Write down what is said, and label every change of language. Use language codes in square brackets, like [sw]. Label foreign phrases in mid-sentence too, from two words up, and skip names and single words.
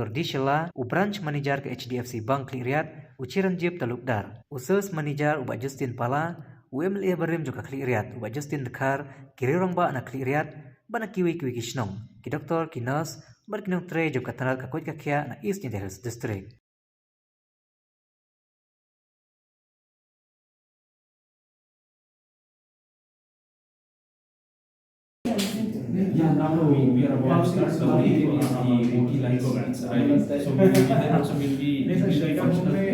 [kha] Dishela u [en] branch manager [kha] ke HDFC Bank Khliehriat u Chiranjib Talukdar u [en] sales manager [kha] u Justin Pala u MLA Barim juga Khliehriat u Justin Dekhar kirirong ba anak Khliehriat bana kiwi kishnong ki doktor ki nurse berkinong tre juga tanal kakut kakia na East Hills District. [en] Yeah, now we are about to start. So the OT lines programs. So that also will be functional.